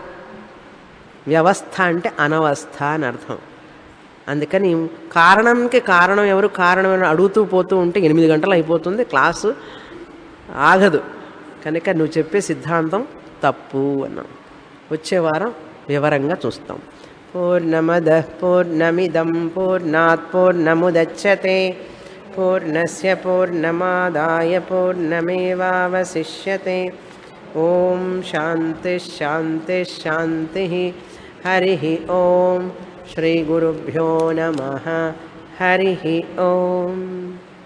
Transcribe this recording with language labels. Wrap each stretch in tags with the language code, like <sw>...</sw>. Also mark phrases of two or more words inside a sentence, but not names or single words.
<te>వ్యవస్థ అంటే అనవస్థ అని అర్థం. అందుకని కారణంకి కారణం ఎవరు, కారణం ఎవరు అడుగుతూ పోతూ ఉంటే 8 గంటలు అయిపోతుంది, క్లాసు ఆగదు. కనుక నువ్వు చెప్పే సిద్ధాంతం తప్పు అన్నాం. వచ్చే వారం వివరంగా చూస్తాం.</te> <sa>పూర్ణమద పూర్ణమిదం పూర్ణాత్ పూర్ణముదచ్యతే పూర్ణస్య పూర్ణమాదాయ పూర్ణమేవావశిష్యతే. ఓం శాంతి శాంతి శాంతి. హరి ఓం. శ్రీ గురుభ్యో నమః. హరి ఓం.</sa>